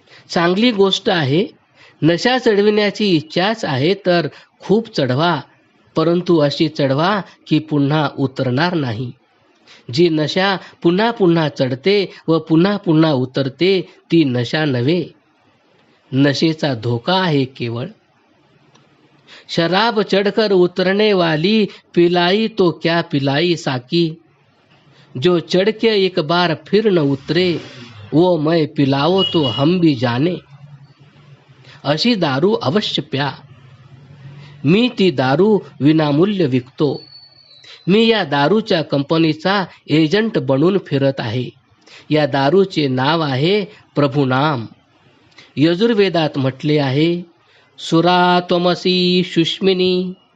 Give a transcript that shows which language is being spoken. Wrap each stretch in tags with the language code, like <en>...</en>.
<mr>चांगली गोष्ट आहे, नशा चढविण्याची इच्छाच आहे तर खूप चढवा, परंतु अशी चढवा की पुन्हा उतरणार नाही. जी नशा पुन्हा पुन्हा चढते व पुन्हा पुन्हा उतरते ती नशा नव्हे, नशेचा धोका आहे केवळ.</mr> <hi>शराब चढ़कर उतरने वाली पिलाई तो क्या पिलाई साकी, जो चढ़ के एक बार फिर न उतरे वो मैं पिलाओ तो हम भी जाने.</hi> <mr>अशी दारू अवश्य प्या. मी ती दारू विनामूल्य विकतो. मी या दारूच्या कंपनीचा एजंट बनून फिरत आहे. या दारूचे नाव आहे प्रभू नाम. यजुर्वेदात म्हटले आहे,</mr> <sa>सुरा त्वमसी सुष्मिनी.</sa>